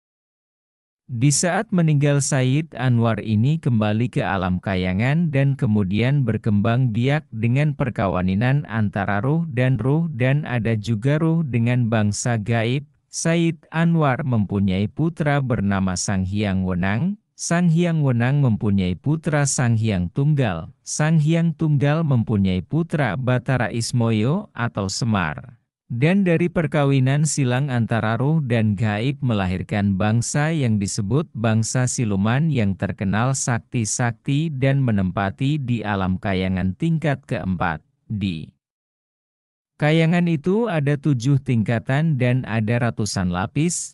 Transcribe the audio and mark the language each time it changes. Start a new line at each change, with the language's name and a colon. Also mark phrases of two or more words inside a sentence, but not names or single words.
Indonesian: Di saat meninggal Sayyid Anwar ini kembali ke alam kayangan dan kemudian berkembang biak dengan perkawinan antara ruh, dan ada juga ruh dengan bangsa gaib. Sayyid Anwar mempunyai putra bernama Sang Hyang Wenang. Sang Hyang Wenang mempunyai putra Sang Hyang Tunggal. Sang Hyang Tunggal mempunyai putra Batara Ismoyo atau Semar. Dan dari perkawinan silang antara ruh dan gaib melahirkan bangsa yang disebut bangsa siluman yang terkenal sakti-sakti dan menempati di alam kayangan tingkat keempat. Di kayangan itu ada 7 tingkatan dan ada ratusan lapis.